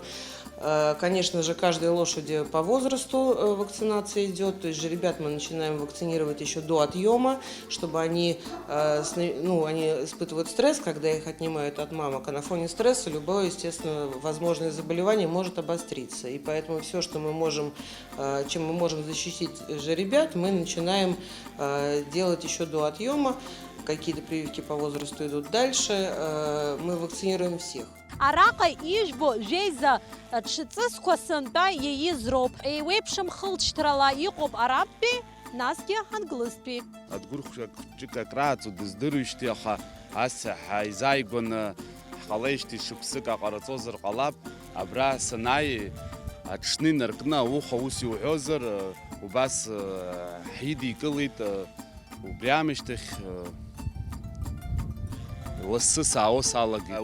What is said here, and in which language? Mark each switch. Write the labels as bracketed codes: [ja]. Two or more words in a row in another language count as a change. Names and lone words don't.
[ru] Конечно же, каждой лошади по возрасту вакцинация идет, то есть жеребят мы начинаем вакцинировать еще до отъема, чтобы они испытывают стресс, когда их отнимают от мамок, а на фоне стресса любое, естественно, возможное заболевание может обостриться. И поэтому все, что мы можем, чем мы можем защитить жеребят, мы начинаем делать еще до отъема. Какие-то прививки по возрасту идут дальше, мы вакцинируем всех. [ab] Араҟа ижәбо жәеиза ҽыҵысқәа сынтәа иеизроуп. Еиуеиԥшым хылҵшьҭрала иҟоуп арабтәи, насгьы англызтәи. Адгәырӷьа хәҷык акрааҵо дыздыруеижьҭеи, аха аса ҳаизааигәаны ҳҟалеижьҭеи шықәсык аҟараҵозар ҟалап, абра санааи аҽны инаркны ауха ус иуҳәозар, убас ҳидикылеит, убри аамышьҭахь лассы саауа салагеит.